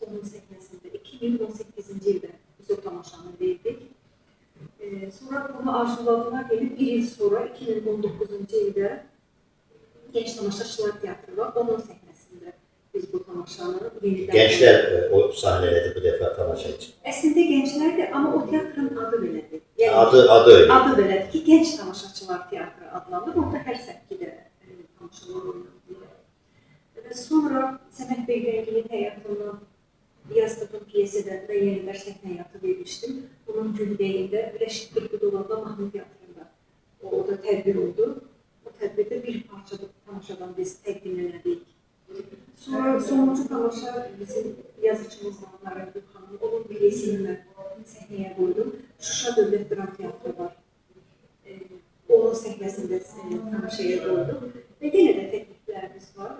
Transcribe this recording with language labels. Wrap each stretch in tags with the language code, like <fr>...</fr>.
<az>Onun səhnəsində 2018-ci ildə biz o tamaşanı verdik. Sonra bunu arzuladılar gelip bir yıl sonra 2019-cu ildə Genç Tamaşaçılar Teatrı var. Onun səhnəsində biz bu tamaşanı yeniden...</az> <tr>Gençler o sahnelerde bu defa tamaşa için.</tr> <az>Əslində gənclərdir, amma o teatrın adı belədir.</az> <tr>Adı öyle.</tr> <az>Adı belədir ki, Genç Tamaşaçılar Teatrı adlanır. Orada hər səkidə tamaşalar oynanılır. Və sonra Səməd Beyrəngilin həyatını yazdığım piyesədən və yenilər səhnə həyatı vermişdim. Bunun gündəyində Rəşid Bilqudovla Mahnı Teatrında o da tədbir oldu. O tədbirdə bir parçada tamaşadan biz təqdim elədik. Sonra sonuncu tamaşa bizim yazıcımız var, Nara Gülxanın. Onun piyesini səhnəyə qoydum. Şuşa Dövlət Dram Teatrı var. Onun səhnəsində tamaşaya qoydum. Və yenə də təkliflərimiz var.</az>